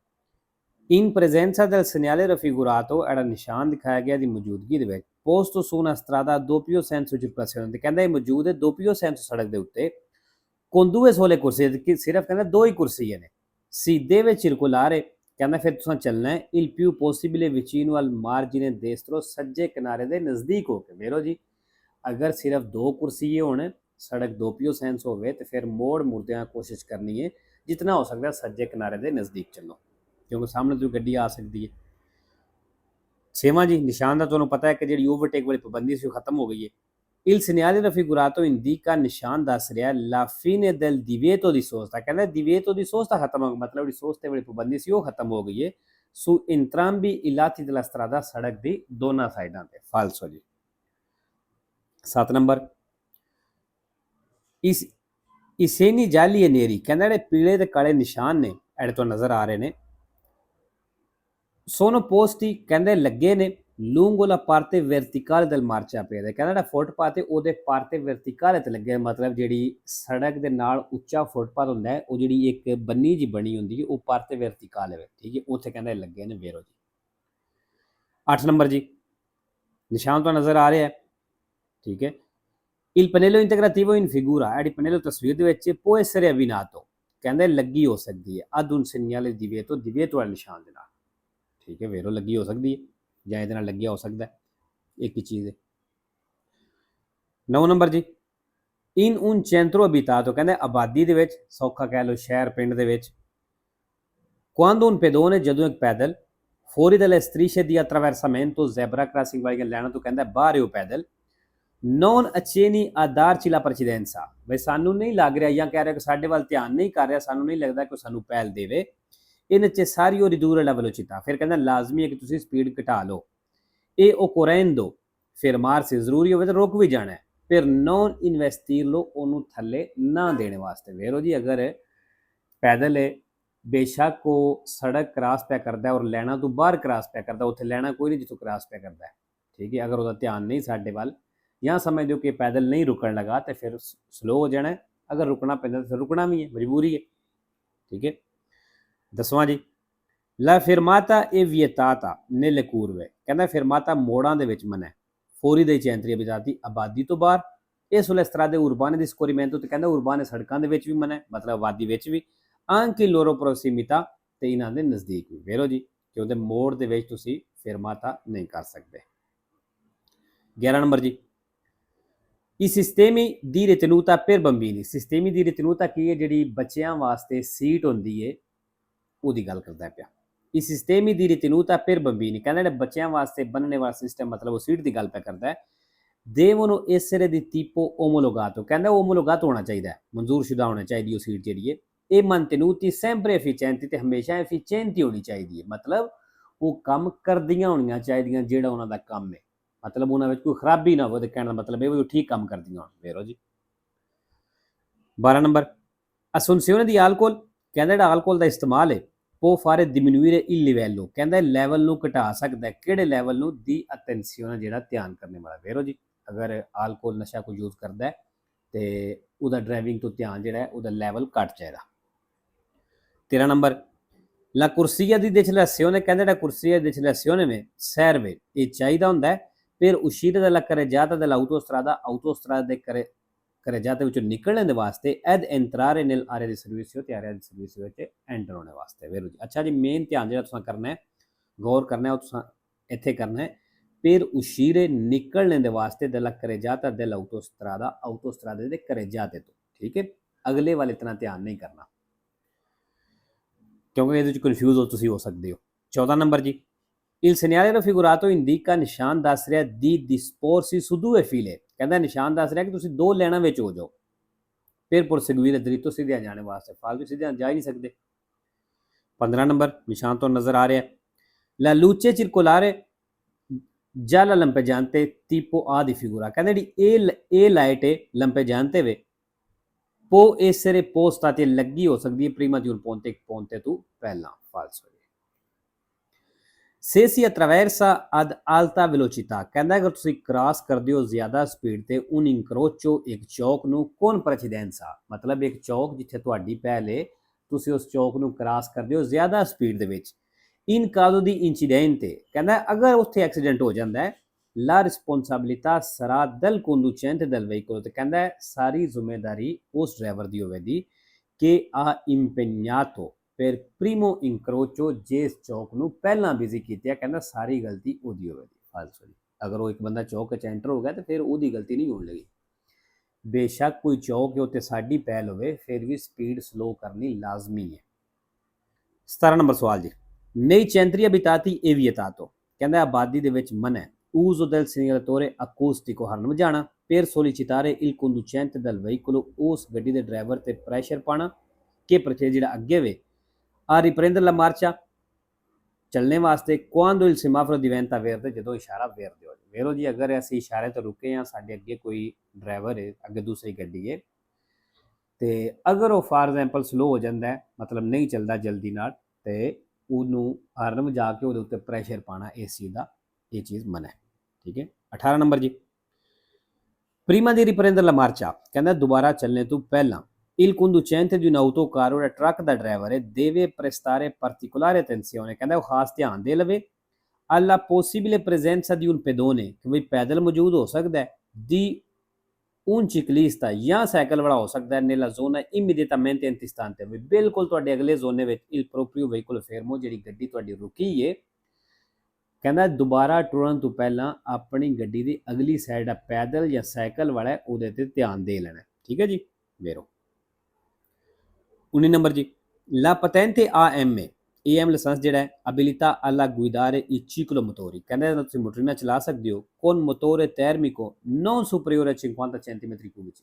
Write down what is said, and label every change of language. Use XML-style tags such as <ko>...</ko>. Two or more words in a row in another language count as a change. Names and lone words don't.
<it>in presenza del segnale raffigurato, era</it> <pa>ਨਿਸ਼ਾਨ ਦਿਖਾਇਆ ਗਿਆ ਦੀ ਮੌਜੂਦਗੀ ਦੇ ਵਿੱਚ</pa> <it>posto su una strada a doppio senso circolazione,</it> <pa>ਤੇ ਕਹਿੰਦਾ ਇਹ ਮੌਜੂਦ ਹੈ</pa> <it>doppio senso</it> <pa>ਸੜਕ ਦੇ ਉੱਤੇ</pa> <it>con due sole corsie,</it> <pa>ਕਿ ਸਿਰਫ ਕਹਿੰਦਾ ਦੋ ਹੀ ਕੁਰਸੀਆਂ ਨੇ।</pa> <it>si deve circolare,</it> <pa>ਕਹਿੰਦਾ ਫਿਰ ਤੁਸੀਂ ਚੱਲਣਾ ਹੈ</pa> <it>il più possibile vicino al margine destro,</it> <pa>ਸੱਜੇ ਕਿਨਾਰੇ ਦੇ ਨਜ਼ਦੀਕ ਹੋ ਕੇ। ਵੇਰੋ ਜੀ, ਅਗਰ ਸਿਰਫ ਦੋ ਕੁਰਸੀਏ ਹੋਣ, ਸੜਕ</pa> <it>doppio senso</it> <pa>ਹੋਵੇ ਤੇ ਫਿਰ ਮੋੜ ਮੁੜਦਿਆਂ ਕੋਸ਼ਿਸ਼ ਕਰਨੀ ਹੈ ਜਿਤਨਾ ਹੋ ਸਕਦਾ ਸੱਜੇ ਕਿਨਾਰੇ ਦੇ ਨਜ਼ਦੀਕ ਚੱਲੋ, ਕਿਉਂਕਿ ਸਾਹਮਣੇ ਤੋਂ ਗੱਡੀ ਆ ਸਕਦੀ ਹੈ। 6ਵਾਂ ਜੀ, ਨਿਸ਼ਾਨ ਦਾ ਤੁਹਾਨੂੰ ਪਤਾ ਹੈ ਕਿ ਜਿਹੜੀ ਓਵਰਟੇਕ ਵਾਲੀ ਪਾਬੰਦੀ ਸੀ ਉਹ ਖਤਮ ਹੋ ਗਈ ਹੈ।</pa> <it>il segnale raffigurato indica,</it> <pa>ਨਿਸ਼ਾਨ ਦੱਸ ਰਿਹਾ</pa> <it>la fine del divieto di sosta,</it> <pa>ਕਹਿੰਦਾ</pa> <it>divieto di sosta</it> <pa>ਖਤਮ ਹੋ ਗਿਆ, ਮਤਲਬ ਜਿਹੜੀ ਸੋਸਤੇ ਵਾਲੀ ਪਾਬੰਦੀ ਸੀ ਉਹ ਖਤਮ ਹੋ ਗਈ ਹੈ</pa> <it>su entrambi i lati della strada,</it> <pa>ਸੜਕ ਦੀ ਦੋਨਾਂ ਸਾਈਡਾਂ ਤੇ। ਫਾਲਸੋ ਜੀ। 7 ਨੰਬਰ,</pa> <it>i segni gialli e neri,</it> <pa>ਕਹਿੰਦਾ ਜਿਹੜੇ ਪੀਲੇ ਤੇ ਕਾਲੇ ਨਿਸ਼ਾਨ ਨੇ ਜਿਹੜੇ ਤੁਹਾਨੂੰ ਨਜ਼ਰ ਆ ਰਹੇ ਨੇ</pa> <it>sono posti,</it> <pa>ਕਹਿੰਦੇ ਲੱਗੇ ਨੇ</pa> <it>lungo la parte verticale del marciapiede,</it> <pa>ਕਹਿੰਦਾ ਜਿਹੜਾ ਫੁੱਟਪਾਥ ਹੈ ਉਹਦੇ</pa> <it>parte verticale</it> <pa>ਤੇ ਲੱਗੇ, ਮਤਲਬ ਜਿਹੜੀ ਸੜਕ ਦੇ ਨਾਲ ਉੱਚਾ ਫੁੱਟਪਾਥ ਹੁੰਦਾ ਹੈ ਉਹ ਜਿਹੜੀ ਇੱਕ ਬੰਨੀ ਜੀ ਬਣੀ ਹੁੰਦੀ ਹੈ ਉਹ</pa> <it>parte verticale</it> <pa>ਹੈ, ਠੀਕ ਹੈ। ਉੱਥੇ ਕਹਿੰਦੇ ਲੱਗੇ ਨੇ। ਵੇਰੋ ਜੀ 8 ਨੰਬਰ ਜੀ, ਨਿਸ਼ਾਨ ਤੋਂ ਨਜ਼ਰ ਆ ਰਿਹਾ ਹੈ, ਠੀਕ ਹੈ।</pa> <it>il pannello integrativo in figura,</it> <pa>ਜਿਹੜੀ ਪਨੇਲੋ ਤਸਵੀਰ ਦੇ ਵਿੱਚ</pa> <it>può essere avvinato,</it> <pa>ਕਹਿੰਦੇ ਲੱਗੀ ਹੋ ਸਕਦੀ ਹੈ</pa> <it>ad un segnale divieto,</it> <pa>divieto ਵਾਲੇ ਨਿਸ਼ਾਨ ਦੇ ਨਾਲ, ਠੀਕ ਹੈ। ਵੇਰੋ ਲੱਗੀ ਹੋ ਸਕਦੀ ਹੈ ਜਾਂ ਇਹਦੇ ਨਾਲ ਲੱਗਿਆ ਹੋ ਸਕਦਾ, ਇੱਕ ਹੀ ਚੀਜ਼ ਹੈ। 9 ਨੰਬਰ ਜੀ,</pa> <it>in un centro abitato,</it> <pa>ਕਹਿੰਦੇ ਆਬਾਦੀ ਦੇ ਵਿੱਚ, ਸੌਖਾ ਕਹਿ ਲਓ ਸ਼ਹਿਰ ਪਿੰਡ ਦੇ ਵਿੱਚ</pa> <it>quando un pedone,</it> <pa>ਜਦੋਂ ਇੱਕ ਪੈਦਲ</pa> <it>fuori dalle strisce di attraversamento,</it> <en>zebra crossing</en> <pa>ਵਾਲੀਆਂ ਲਾਈਨਾਂ ਤੋਂ ਕਹਿੰਦਾ ਬਾਹਰ ਹੋ ਪੈਦਲ</pa> <it>non accenni a darci la precedenza,</it> <pa>ਬਈ ਸਾਨੂੰ ਨਹੀਂ ਲੱਗ ਰਿਹਾ ਜਾਂ ਕਹਿ ਰਿਹਾ ਕਿ ਸਾਡੇ ਵੱਲ ਧਿਆਨ ਨਹੀਂ ਕਰ ਰਿਹਾ, ਸਾਨੂੰ ਨਹੀਂ ਲੱਗਦਾ ਕਿ ਸਾਨੂੰ ਪਹਿਲ ਦੇਵੇ।</pa> <it>necessario ridurre la velocità,</it> <pa>ਫਿਰ ਕਹਿੰਦਾ ਲਾਜ਼ਮੀ ਹੈ ਕਿ ਤੁਸੀਂ ਸਪੀਡ ਘਟਾ ਲਓ।</pa> <it>e occorrendo fermarsi,</it> <pa>ਜ਼ਰੂਰੀ ਹੋਵੇ ਤਾਂ ਰੁਕ ਵੀ ਜਾਣਾ ਹੈ। ਫਿਰ</pa> <it>non investirlo,</it> <pa>ਉਹਨੂੰ ਥੱਲੇ ਨਾ ਦੇਣ ਵਾਸਤੇ। ਵੇਖੋ ਜੀ, ਅਗਰ ਪੈਦਲ ਹੈ, ਬੇਸ਼ੱਕ ਉਹ ਸੜਕ ਕ੍ਰਾਸ ਪਿਆ ਕਰਦਾ ਔਰ ਲੈਣਾ ਤੋਂ ਬਾਹਰ ਕ੍ਰਾਸ ਪਿਆ ਕਰਦਾ, ਉੱਥੇ ਲੈਣਾ ਕੋਈ ਨਹੀਂ ਜਿੱਥੋਂ ਕ੍ਰਾਸ ਪਿਆ ਕਰਦਾ ਹੈ, ਠੀਕ ਹੈ। ਅਗਰ ਉਹਦਾ ਧਿਆਨ ਨਹੀਂ ਸਾਡੇ ਵੱਲ, ਜਾਂ ਸਮਝ ਦਿਓ ਕਿ ਪੈਦਲ ਨਹੀਂ ਰੁਕਣ ਲਗਾ, ਤੇ ਫਿਰ ਸਲੋ ਹੋ ਜਾਣਾ। ਅਗਰ ਰੁਕਣਾ ਪੈਂਦਾ ਤਾਂ ਰੁਕਣਾ ਵੀ ਹੈ, ਮਜਬੂਰੀ ਹੈ, ਠੀਕ ਹੈ। 10ਵਾਂ ਜੀ,</pa> <it>La fermata è vietata nelle curve,</it> <pa>ਕਹਿੰਦਾ fermata ਮੋੜਾਂ ਦੇ ਵਿੱਚ ਮਨਾ ਹੈ।</pa> <it>fuori dai centri abitati,</it> <pa>ਆਬਾਦੀ ਤੋਂ ਬਾਹਰ। ਇਹ</pa> <it>sulle strade urbane di scorrimento,</it> <pa>ਤੇ ਕਹਿੰਦਾ ਉਰਬਾਨੇ ਸੜਕਾਂ ਦੇ ਵਿੱਚ ਵੀ ਮਨਾ ਹੈ, ਮਤਲਬ ਆਬਾਦੀ ਵਿੱਚ ਵੀ।</pa> <it>anche loro prossimità,</it> <pa>ਤੇ ਇਹਨਾਂ ਦੇ ਨਜ਼ਦੀਕ ਵੀ। ਵੇਖੋ ਜੀ ਕਿ ਉਹਦੇ ਮੋੜ ਦੇ ਵਿੱਚ ਤੁਸੀਂ fermata ਨਹੀਂ ਕਰ ਸਕਦੇ। 11 ਨੰਬਰ ਜੀ,</pa> <it>i sistemi di ritenuta per bambini, sistemi di ritenuta</it> <pa>ਕੀ ਹੈ? ਜਿਹੜੀ ਬੱਚਿਆਂ ਵਾਸਤੇ ਸੀਟ ਹੁੰਦੀ ਹੈ, ਉਹਦੀ ਗੱਲ ਕਰਦਾ ਪਿਆ।</pa> <it>i sistemi di ritenuta per bambini,</it> <pa>ਕਹਿੰਦਾ ਜਿਹੜੇ ਬੱਚਿਆਂ ਵਾਸਤੇ ਬਣਨੇ ਵਾਲਾ ਸਿਸਟਮ, ਮਤਲਬ ਉਹ ਸੀਟ ਦੀ ਗੱਲ ਪਿਆ ਕਰਦਾ ਹੈ।</pa> <it>devono essere di tipo omologato,</it> <pa>ਕਹਿੰਦਾ omologato ਹੋਣਾ ਚਾਹੀਦਾ ਹੈ, ਮਨਜ਼ੂਰਸ਼ੁਦਾ ਹੋਣਾ ਚਾਹੀਦੀ ਉਹ ਸੀਟ ਜਿਹੜੀ ਹੈ।</pa> <it>e mantenuti sempre efficienti,</it> <pa>ਤੇ ਹਮੇਸ਼ਾ efficienti ਹੋਣੀ ਚਾਹੀਦੀ ਹੈ, ਮਤਲਬ ਉਹ ਕੰਮ ਕਰਦੀਆਂ ਹੋਣੀਆਂ ਚਾਹੀਦੀਆਂ ਜਿਹੜਾ ਉਹਨਾਂ ਦਾ ਕੰਮ ਹੈ, ਮਤਲਬ ਉਹਨਾਂ ਵਿੱਚ ਕੋਈ ਖਰਾਬੀ ਨਾ ਹੋਵੇ। ਤੇ ਕਹਿਣ ਦਾ ਮਤਲਬ ਇਹ ਵੀ ਉਹ ਠੀਕ ਕੰਮ ਕਰਦੀਆਂ ਹੋਣ। ਵੇਖੋ ਜੀ 12 ਨੰਬਰ,</pa> <it>assunzione di alcol,</it> <pa>ਕਹਿੰਦਾ ਜਿਹੜਾ alcol ਦਾ ਇਸਤੇਮਾਲ ਹੈ,</pa> <it>può fare diminuire il livello,</it> <pa>ਕਹਿੰਦਾ ਲੈਵਲ ਨੂੰ ਘਟਾ ਸਕਦਾ। ਕਿਹੜੇ ਲੈਵਲ ਨੂੰ? ਦੀ attenzione, ਜਿਹੜਾ ਧਿਆਨ ਕਰਨੇ ਵਾਲਾ। ਵੇਖੋ ਜੀ, ਅਗਰ alcol ਨਸ਼ਾ ਕੋਈ ਯੂਜ਼ ਕਰਦਾ ਹੈ ਤੇ ਉਹਦਾ ਡਰਾਈਵਿੰਗ ਤੋਂ ਧਿਆਨ ਜਿਹੜਾ ਹੈ ਉਹਦਾ ਲੈਵਲ ਘਟ ਜਾਏਗਾ। 13 ਨੰਬਰ,</pa> <it>la corsia di decelerazione,</it> <pa>ਕਹਿੰਦਾ ਜਿਹੜਾ</pa> <it>corsia di decelerazione में serve,</it> <pa>ਇਹ ਚਾਹੀਦਾ ਹੁੰਦਾ ਹੈ</pa> <it>per uscire dalla carreggiata dell'autostrada, autostrada</it> <pa>ਦੇ carreggiata ਵਿੱਚੋਂ ਨਿਕਲਣ ਦੇ ਵਾਸਤੇ,</pa> <it>ed entrare nell'area di servizio, ਤੇ area di servizio</it> <pa>ਵਿੱਚ ਐਂਟਰ ਹੋਣੇ ਵਾਸਤੇ। ਵੇਖੋ ਜੀ, ਅੱਛਾ ਜੀ, ਮੇਨ ਧਿਆਨ ਜਿਹੜਾ ਤੁਸੀਂ ਕਰਨਾ ਹੈ, ਗੌਰ ਕਰਨਾ ਹੈ, ਉਹ ਤੁਸੀਂ ਇੱਥੇ ਕਰਨਾ ਹੈ।</pa> <it>per uscire,</it> <pa>ਨਿਕਲਣ ਦੇ ਵਾਸਤੇ,</pa> <it>della carreggiata dell'autostrada,</it> <pa>autostrada ਦੇ carreggiate ਤੋਂ, ਠੀਕ ਹੈ। ਅਗਲੇ ਵੱਲ ਇਤਨਾ ਧਿਆਨ ਨਹੀਂ ਕਰਨਾ, ਕਿਉਂਕਿ ਇਹਦੇ ਵਿੱਚ ਕਨਫਿਊਜ਼ ਤੁਸੀਂ ਹੋ ਸਕਦੇ ਹੋ। 14 ਨੰਬਰ ਜੀ,</pa> <it>il segnale raffigurato indica,</it> <pa>ਨਿਸ਼ਾਨ ਦੱਸ ਰਿਹਾ</pa> <it>di disporsi su due file,</it> <pa>ਕਹਿੰਦਾ ਨਿਸ਼ਾਨ ਦੱਸ ਰਿਹਾ ਕਿ ਤੁਸੀਂ ਦੋ ਲਾਈਨਾਂ ਵਿੱਚ ਹੋ ਜਾਓ। ਫਿਰ</pa> <it>proseguire, dritto</it> <pa>ਸਿੱਧਿਆਂ ਜਾਣੇ ਵਾਸਤੇ, ਫਾਲਤੂ ਸਿੱਧਿਆਂ ਜਾ ਹੀ ਨਹੀਂ ਸਕਦੇ। 15 ਨੰਬਰ, ਨਿਸ਼ਾਨ ਤੋਂ ਨਜ਼ਰ ਆ ਰਿਹਾ,</pa> <it>la luce circolare gialla lampeggiante tipo A di figura,</it> <pa>ਕਹਿੰਦਾ ਜਿਹੜੀ ਇਹ ਲਾਈਟ ਹੈ lampeggiante ਵੇ,</pa> <it>può essere posta,</it> <pa>ਤੇ ਲੱਗੀ ਹੋ ਸਕਦੀ ਹੈ</pa> <it>prima di un ponte</it> <pa>ਤੋਂ ਪਹਿਲਾਂ। ਫਾਲਸ ਹੋ ਗਿਆ।</pa> <it>se si attraversa ad alta velocità,</it> <pa>ਕਹਿੰਦਾ ਅਗਰ ਤੁਸੀਂ ਕ੍ਰਾਸ ਕਰਦੇ ਹੋ ਜ਼ਿਆਦਾ ਸਪੀਡ ਤੇ,</pa> <it>un incrocio,</it> <pa>ਇੱਕ ਚੌਕ ਨੂੰ,</pa> <it>con precedenza,</it> <pa>ਮਤਲਬ ਇੱਕ ਚੌਕ ਜਿੱਥੇ ਤੁਹਾਡੀ ਪਹਿਲ ਹੈ, ਤੁਸੀਂ ਉਸ ਚੌਕ ਨੂੰ ਕ੍ਰਾਸ ਕਰਦੇ ਹੋ ਜ਼ਿਆਦਾ ਸਪੀਡ ਦੇ ਵਿੱਚ।</pa> <it>in caso di incidente,</it> <pa>ਕਹਿੰਦਾ ਅਗਰ ਉੱਥੇ ਐਕਸੀਡੈਂਟ ਹੋ ਜਾਂਦਾ ਹੈ,</pa> <it>la responsabilità sarà del conducente del veicolo,</it> <pa>ਤੇ ਕਹਿੰਦਾ ਸਾਰੀ ਜ਼ਿੰਮੇਵਾਰੀ ਉਸ ਡਰਾਈਵਰ ਦੀ ਹੋਵੇਗੀ ਕਿ</pa> <it>ha impegnato per primo incrocio,</it> <pa>ਜਿਸ ਚੌਕ ਨੂੰ ਪਹਿਲਾਂ ਬਿਜ਼ੀ ਕੀਤਾ, ਕਹਿੰਦਾ ਸਾਰੀ ਗਲਤੀ ਉਹਦੀ ਹੋਵੇਗੀ। ਫਾਲਸ ਹੋਈ। ਅਗਰ ਉਹ ਇੱਕ ਬੰਦਾ ਚੌਕ 'ਚ ਐਂਟਰ ਹੋ ਗਿਆ ਤੇ ਫਿਰ ਉਹਦੀ ਗਲਤੀ ਨਹੀਂ ਹੋਣ ਲੱਗੀ। ਬੇਸ਼ੱਕ ਕੋਈ ਚੌਕ ਹੈ ਉੱਤੇ ਸਾਡੀ ਪਹਿਲ ਹੋਵੇ, ਫਿਰ ਵੀ ਸਪੀਡ ਸਲੋ ਕਰਨੀ ਲਾਜ਼ਮੀ ਹੈ। 17 ਨੰਬਰ ਸਵਾਲ ਜੀ,</pa> <it>nei centri abitati è vietato,</it> <pa>ਕਹਿੰਦਾ ਆਬਾਦੀ ਦੇ ਵਿੱਚ ਮਨਾ ਹੈ,</pa> <it>uso del segnalatore acustico,</it> <pa>ਹਰਨ ਵਜਾਣਾ,</pa> <it>per sollecitare il conducente del veicolo,</it> <pa>ਉਸ ਗੱਡੀ ਦੇ ਡਰਾਈਵਰ ਤੇ ਪ੍ਰੈਸ਼ਰ ਪਾਣਾ ਕਿ ਪ੍ਰਚੇ ਜਿਹੜਾ ਅੱਗੇ ਵੇ,</pa> <it>a riprendere la marcia,</it> <pa>ਚੱਲਣੇ ਵਾਸਤੇ,</pa> <it>quando il semaforo diventa verde,</it> <pa>ਜਦੋਂ ਇਸ਼ਾਰਾ verde ਹੋ ਜਾਵੇ। ਵੇਖੋ ਜੀ, ਅਗਰ ਅਸੀਂ ਇਸ਼ਾਰੇ ਤੇ ਰੁਕੇ ਹਾਂ, ਸਾਡੇ ਅੱਗੇ ਕੋਈ ਡਰਾਈਵਰ ਹੈ, ਅੱਗੇ ਦੂਸਰੀ ਗੱਡੀ ਹੈ, ਤੇ ਅਗਰ ਉਹ</pa> <en>for example</en> <pa>ਸਲੋ ਹੋ ਜਾਂਦਾ ਹੈ, ਮਤਲਬ ਨਹੀਂ ਚੱਲਦਾ ਜਲਦੀ ਨਾਲ, ਤੇ ਉਹਨੂੰ ਹਾਰਨ ਵਜਾ ਕੇ ਉਹਦੇ ਉੱਤੇ ਪ੍ਰੈਸ਼ਰ ਪਾਣਾ, ਇਸ ਚੀਜ਼ ਦਾ ਇਹ ਚੀਜ਼ ਮਨਾ ਹੈ, ਠੀਕ ਹੈ। 18 ਨੰਬਰ ਜੀ,</pa> <it>prima di riprendere la marcia,</it> <pa>ਕਹਿੰਦਾ ਦੁਬਾਰਾ ਚੱਲਣੇ ਤੋਂ ਪਹਿਲਾਂ,</pa> <it>il conducente di un autocarro,</it> <pa>ਜਿਹੜਾ ਟਰੱਕ ਦਾ ਡਰਾਈਵਰ ਹੈ,</pa> <it>deve prestare particolare attenzione,</it> <pa>ਕਹਿੰਦਾ ਉਹ ਖਾਸ ਧਿਆਨ ਦੇ ਲਵੇ,</pa> <it>alla possibile presenza di un pedone,</it> <pa>ਕਿ ਵੀ ਪੈਦਲ ਮੌਜੂਦ ਹੋ ਸਕਦਾ ਹੈ,</pa> <it>di un ciclista,</it> <pa>ਜਾਂ ਸਾਈਕਲ ਵਾਲਾ ਹੋ ਸਕਦਾ ਹੈ,</pa> <it>nella zona immediatamente antistante,</it> <pa>ਵੀ ਬਿਲਕੁਲ ਤੁਹਾਡੇ ਅਗਲੇ ਜ਼ੋਨੇ ਵਿੱਚ,</pa> <it>il proprio veicolo fermo,</it> <pa>ਜਿਹੜੀ ਗੱਡੀ ਤੁਹਾਡੀ ਰੁਕੀ ਹੈ, ਕਹਿੰਦਾ ਦੁਬਾਰਾ ਟੁਰਨ ਤੋਂ ਪਹਿਲਾਂ ਆਪਣੀ ਗੱਡੀ ਦੀ ਅਗਲੀ ਸਾਈਡ ਆ ਪੈਦਲ ਜਾਂ ਸਾਈਕਲ ਵਾਲਾ, ਉਹਦੇ ਤੇ ਧਿਆਨ ਦੇ ਲੈਣਾ, ਠੀਕ ਹੈ ਜੀ। ਵੇਰੋ 19 ਨੰਬਰ ਜੀ,</pa> <it>la patente AM, AM</it> <pa>ਲਾਇਸੈਂਸ ਜਿਹੜਾ ਹੈ</pa> <it>abilità alla guidare il ciclo motori,</it> <pa>ਕਹਿੰਦਾ ਤੁਸੀਂ ਮੋਟਰੀਨਾ ਚਲਾ ਸਕਦੇ ਹੋ</pa> <it>con motore termico non superiore a 50 centimetri cubici।</it>